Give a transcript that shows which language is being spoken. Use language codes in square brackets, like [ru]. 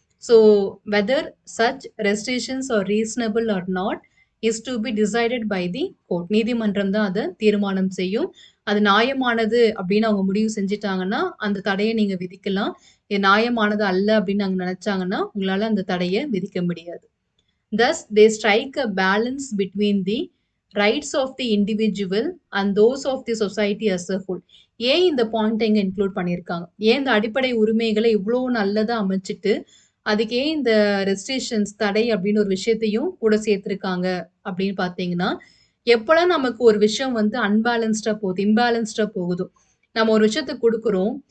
[en] So whether such restrictions are reasonable or not is to be decided by the court. [ta] நீதிமன்றம் தான் அத தீர்மானம் செய்யும். அது நியாயமானது அப்படின்னு அவங்க முடிவு செஞ்சுட்டாங்கன்னா, அந்த தடைய நீங்க விதிக்கலாம். இது நியாயமானது அல்ல அப்படின்னு நாங்க நினைச்சாங்கன்னா, உங்களால அந்த தடைய விதிக்க முடியாது. [en] Thus, they strike a balance between the rights of the individual and those of the society as a whole. [ta] ஏன் இந்த பாயிண்ட்ட இங்க இன்க்ளூட் பண்ணியிருக்காங்க? ஏன் இந்த அடிப்படை உரிமைகள இவ்ளோ நல்லதா அமைச்சுட்டு, அதுக்கு ஏன் இந்த ரெஸ்ட்ரிக்ஷன்ஸ் தடை அப்படின்னு ஒரு விஷயத்தையும் கூட சேர்த்திருக்காங்க அப்படின்னு பார்த்தீங்கன்னா, எப்பலாம் நமக்கு ஒரு விஷயம் வந்து அன்பேலன்ஸ்டா போகுது, இம்பேலன்ஸ்டா போகுதோ, நம்ம ஒரு விஷயத்த குடுக்குறோம்.